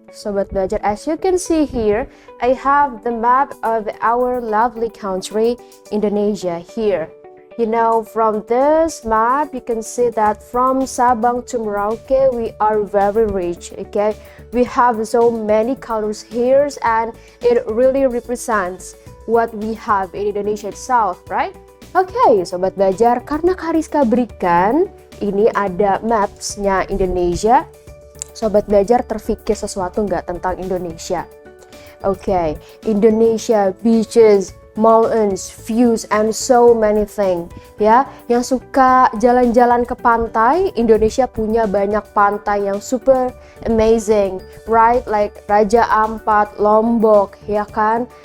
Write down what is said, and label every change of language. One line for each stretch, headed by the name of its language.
English: Sobat Belajar, as you can see here, I have the map of our lovely country, Indonesia, here. You know, from this map, you can see that from Sabang to Merauke, we are very rich, okay? We have so many colors here, and it really represents what we have in Indonesia itself, right?
Indonesian: Okay, Sobat Belajar, karena Kariska berikan ini ada maps-nya Indonesia, Sobat Belajar terfikir sesuatu nggak tentang Indonesia?
English: Okay, Indonesia, beaches, mountains, views, and so many things.
Indonesian: Ya, yang suka jalan-jalan ke pantai, Indonesia punya banyak pantai yang
English: super amazing, right?
Indonesian: Like Raja Ampat, Lombok, ya kan?